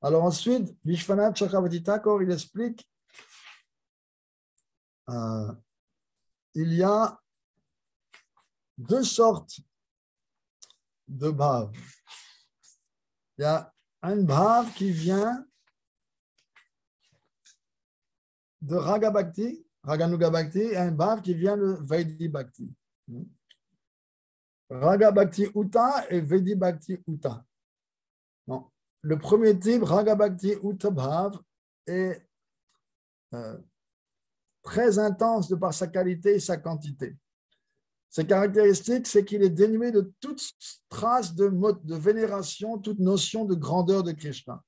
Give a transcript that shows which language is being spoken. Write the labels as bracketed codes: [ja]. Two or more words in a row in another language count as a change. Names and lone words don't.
[fr] Alors ensuite, Vishwanath Chakravarti Thakur, il explique il y a deux sortes de bhav. Il y a un bhav qui vient de [sa] राग भक्ति, रागानुगा भक्ति, [fr] et un bhav qui vient de [sa] वैधी भक्ति. राग भक्ति उत्था et वैधी भक्ति उत्था. [fr] Non. Le premier type, [sa] राग भक्ति उत्थ भाव, [fr] est très intense de par sa qualité et sa quantité. Ses caractéristiques, c'est qu'il est dénué de toute trace de vénération, toute notion de grandeur de Krishna.